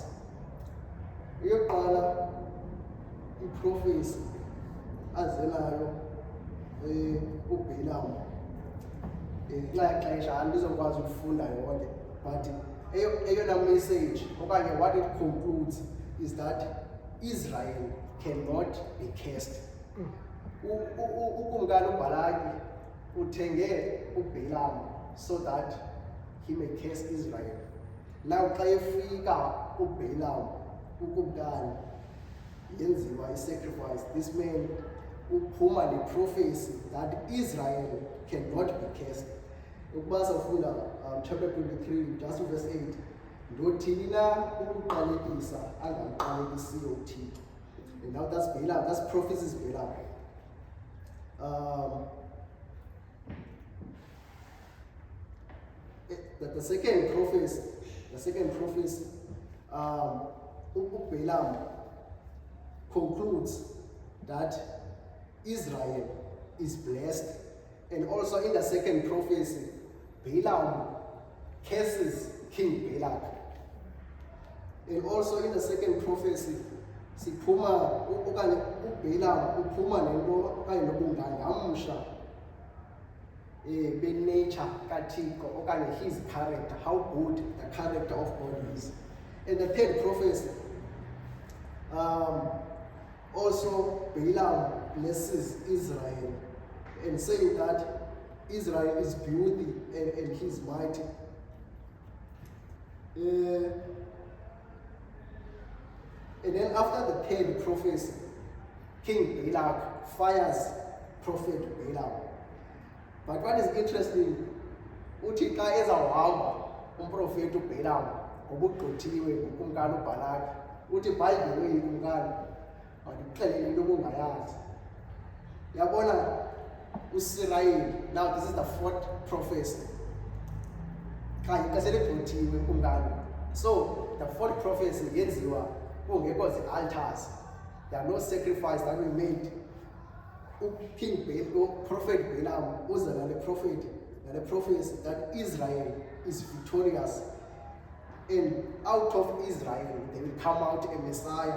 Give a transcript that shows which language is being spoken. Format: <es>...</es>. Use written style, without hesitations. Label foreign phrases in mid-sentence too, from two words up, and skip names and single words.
<xh>Eyokuqala iprofesi azelayo uBalaam nxa xesha andizokwazi ukufunda yonke, but eyona message okanye</xh> <en>what it concludes is that Israel cannot be cursed.</en> <xh>Ukumkani uBalaki uthenge uBalaam</xh> <en>so that he may curse Israel.</en> <xh>Now xa efika uBalaam ukumkani yenziwa i-sacrifice,</xh> <en>this man</en> <xh>uphuma le-prophecy</xh> <en>that Israel cannot be cursed.</en> <xh>Ukuba safunda</xh> <en>chapter 23 just verse 8,</en> <xh>ndothini na ukuqalekisa angamqalekisiyo uThixo.</xh> <en>And now that's Balaam, that's prophecies Balaam. The second prophecy, Balaam concludes that Israel is blessed, and also in the second prophecy, Balaam curses King Balak. And also in the second prophecy,</en> <xh>siphuma okanye uBalaam uphuma nento okanye nobungane amsha be-nature kaThixo okanye</xh> <en>his character, how good the character of God is. And the third prophecy, also Balaam blesses Israel and saying that Israel is beauty and he's mighty. And then after the third prophecy, King Balak fires Prophet Balaam. But what is interesting,</en> <xh>uthi xa ezawuhamba umprofeti uBalaam ngobugqithiwe ngukumkani uBalaki, uthi</xh> <en>by the way</en> <xh>kumkani mandikuxelele into obungayazi. Yabona uSirayeli,</xh> <en>now this is the 4th prophecy.</en> <xh>Kanye xa selegqithiwe kumkani.</xh> <en>So the 4th prophecy</en> <xh>yenziwa kungekho zi-altars.</xh> <en>There are no sacrifice that we made. King Balaam, Prophet Balaam,</en> <xh>uza nale</xh> <en>prophecy that Israel is victorious, and out of Israel they will come out a Messiah.</en>